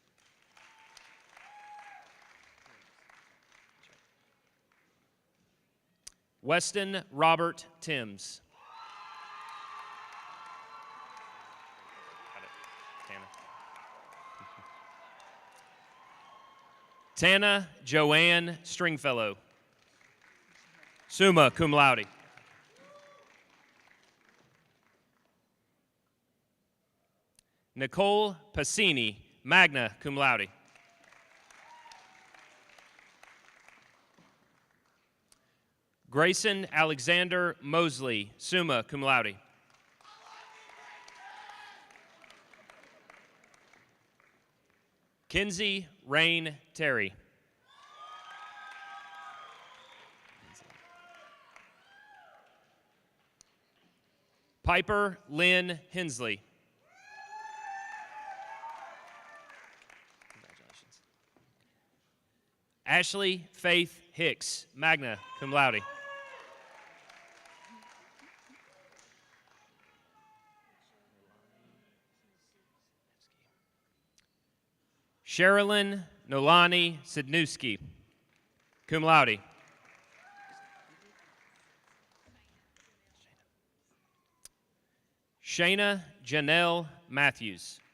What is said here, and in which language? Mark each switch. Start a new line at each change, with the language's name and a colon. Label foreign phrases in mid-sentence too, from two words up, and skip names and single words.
English: Weston Robert Timms. Tana Joanne Stringfellow,
Latin: summa cum laude.
English: Nicole Passini,
Latin: magna cum laude.
English: Grayson Alexander Mosley,
Latin: summa cum laude.
English: Kinsey Rain Terry. Piper Lynn Hensley. Congratulations. Ashley Faith Hicks,
Latin: magna cum laude.
English: Sherilyn Nolani Sidnewski,
Latin: cum laude.
English: Shayna Janelle Matthews.